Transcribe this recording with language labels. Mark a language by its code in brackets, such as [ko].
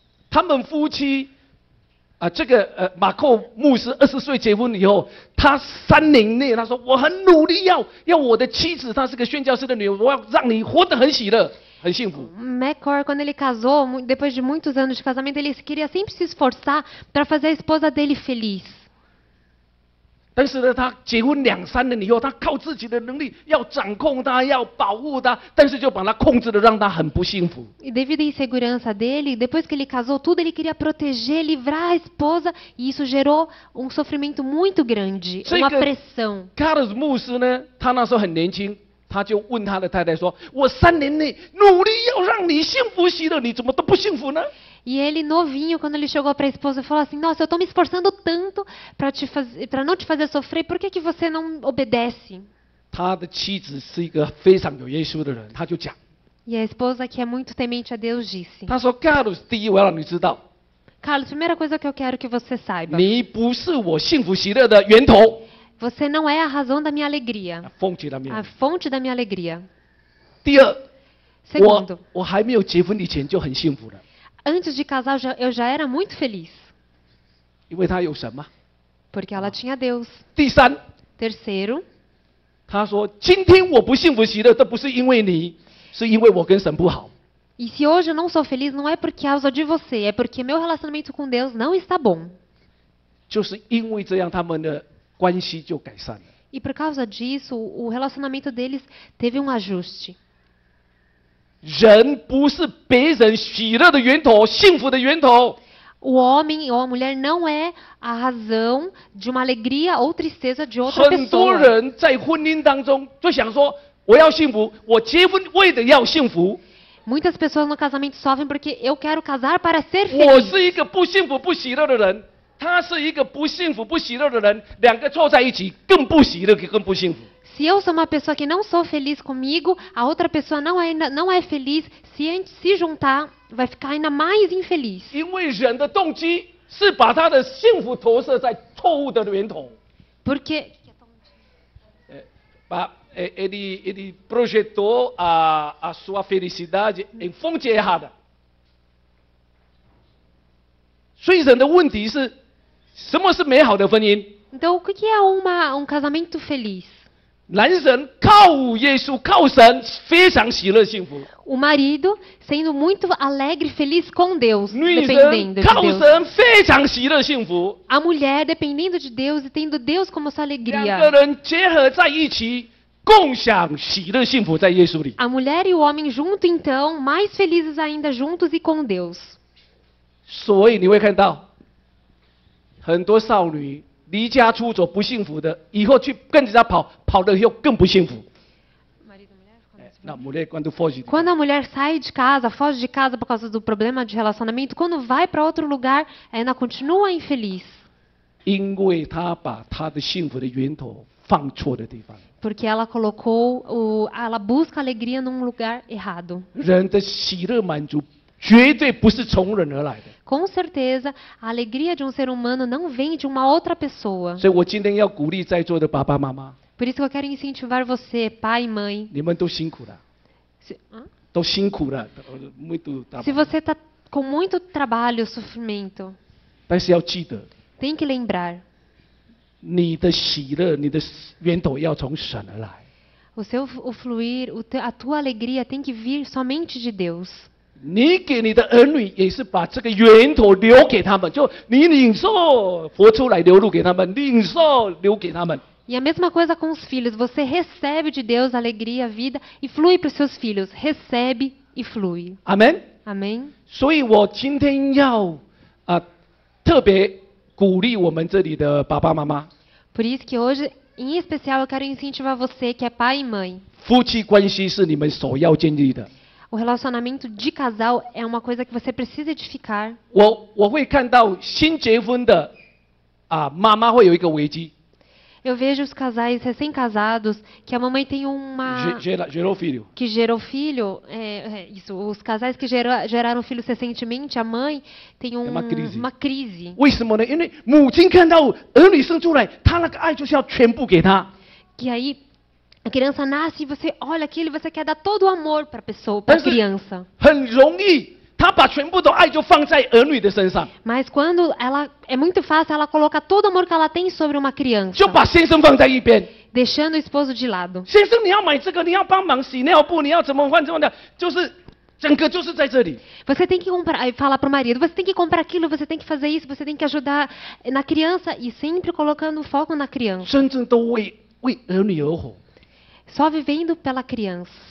[zh] 他们夫妻这个马寇牧师20岁结婚以后，他3年内他说我很努力要我的妻子，她是个宣教师的女儿，我要让你活得很喜乐。很幸福。 [pt] McCord, quando ele casou, depois de muitos anos de casamento, ele queria sempre se esforçar para fazer a esposa dele feliz. [zh] 但是呢，他结婚2、3年以后，他靠自己的能力要掌控他，要保护他，但是就把他控制的让他很不幸福。 [pt] E devido à insegurança dele, depois que ele casou tudo, ele queria proteger, livrar a esposa, e isso gerou um sofrimento muito grande, uma pressão. [zh] Carlos 牧师呢，他那时候很年轻，他就问他的太太说：“我3年内努力要让你幸福喜乐，你怎么都不幸福呢？” [pt] E ele, novinho, quando ele chegou para a esposa, falou assim: Nossa, eu estou me esforçando tanto para não te fazer sofrer, por que você não obedece? [zh] 他的妻子是一个非常有耶稣的人，他就讲， [pt] E a esposa, que é muito temente a Deus, disse: [zh] 他说 ：“Carlos，第一我要让你知道， [pt] Carlos, primeira coisa que eu quero que você saiba: [zh] 你不是我幸福喜乐的源头。 [pt] você não é a razão da minha alegria, 奉起了面 a fonte da minha alegria. [zh] 第二， [pt] Segundo, [zh] 我还没有结婚以前就很幸福了， [pt] antes de casar, eu já era muito feliz, [zh] 因为他有神嘛。 [pt] porque ela tinha Deus. [zh] 第三， [pt] Terceiro, [zh] 他说：“今天我不幸福喜乐，这不是因为你，是因为我跟神不好。” [pt] e se hoje eu não sou feliz, não é por causa de você, é porque meu relacionamento com Deus não está bom. [zh] 就是因为这样，他们的关系就改善了。 [pt] E por causa disso, o relacionamento deles teve um ajuste. [zh] 人不是别人喜乐的源头，幸福的源头。 [pt] O homem ou a mulher não é a razão de uma alegria ou tristeza de outra [zh] 很多 [pt] pessoa. [zh] 人在婚姻当中就想说：“我要幸福，我结婚为了要幸福。 [pt] Muitas pessoas no casamento sofrem porque eu quero casar para ser [zh] 我 [pt] feliz. [zh] 是一个不幸福、不喜乐的人，他是一个不幸福、不喜乐的人，两个凑在一起更不喜乐，更不幸福。” [pt] Se eu sou uma pessoa que não sou feliz comigo, a outra pessoa não é feliz, se a gente se juntar, vai ficar ainda mais infeliz. [zh] 因为人的动机是把他的幸福投射在错误的源头。 [pt] Porque Ele projetou a sua felicidade em fonte errada. [zh] 所以人的问题是，什么是美好的婚姻？ [pt] então, o que é um casamento feliz? [zh] 男人靠耶稣、靠神，非常喜乐幸福； [pt] O marido sendo muito alegre e feliz com Deus, [zh] 女人 [pt] dependendo de [zh] 靠 [pt] Deus. [zh] 神，非常喜乐幸福。 [pt] A mulher dependendo de Deus e tendo Deus como sua [zh] 两个 [pt] alegria. [zh] 人结合在一起，共享喜乐幸福，在耶稣里。 [pt] A mulher e o homem junto, então, mais felizes ainda juntos e com Deus. [zh] 所以你会看到，很多少女离家出走不幸福的，以后去跟人家跑，跑了以后更不幸福。 [pt] 那mulher quando foge， Quando a mulher sai de casa, foge de casa por causa do problema de relacionamento, quando vai para outro lugar, ainda continua infeliz. [zh] 因为她把她的幸福的源头放错的地方。 [pt] Porque ela ela busca alegria num lugar errado. [zh] 人的喜乐满足绝对不是从人而来的。 [pt] Com certeza, a alegria de um ser humano não vem de uma outra pessoa. [zh] 所以我今天要鼓励在座的爸爸妈妈， [pt] Por isso que eu quero incentivar você, pai e mãe. [zh] 你们都辛苦了， 都辛苦了， [pt] muito Se você está com muito trabalho, sofrimento, [zh] 但是要记得， [pt] tem que lembrar, [zh] 你的喜乐，你的源头要从神而来。 [pt] o fluir, a tua alegria tem que vir somente de Deus. [zh] 你给你的儿女也是把这个源头留给他们，就你领受活出来流露给他们，领受留给他们。 [pt] E a mesma coisa com os filhos. Você recebe de Deus a alegria, a vida e flui para os seus filhos. Recebe e flui. [zh] 阿门。 [pt] Amém? [zh] 所以我今天要特别鼓励我们这里的爸爸妈妈， [pt] Por isso que hoje, em especial, eu quero incentivar você que é pai e mãe. [zh] 夫妻关系是你们首要建立的。 [pt] O relacionamento de casal é uma coisa que você precisa edificar. [zh] 我会看到新结婚的妈妈会有一个危机。 [pt] Eu vejo os casais recém-casados que a mamãe tem uma... gerou filho. Que gerou filho, isso, os casais que geraram filhos recentemente, a mãe tem uma crise. [zh] 为什么呢？因为母亲看到儿女生出来，她那个爱就是要全部给他。 [pt] Que aí a criança nasce e você olha aquilo e você quer dar todo o amor para a pessoa, para a criança. [zh] 很容易，她把全部的爱就放在儿女的身上。 [pt] Mas quando é muito fácil ela colocar todo o amor que ela tem sobre uma criança. [zh] 就把先生放在一边。 [pt] Deixando o esposo de lado. [zh] 先生，你要买这个，你要帮忙洗尿布，你要怎么换怎么的，就是整个就是在这里。 [pt] Você tem que comprar, aí fala para o marido, você tem que comprar aquilo, você tem que fazer isso, você tem que ajudar na criança e sempre colocando foco na criança. [zh] 真正都为儿女而活， [pt] Só vivendo pela criança.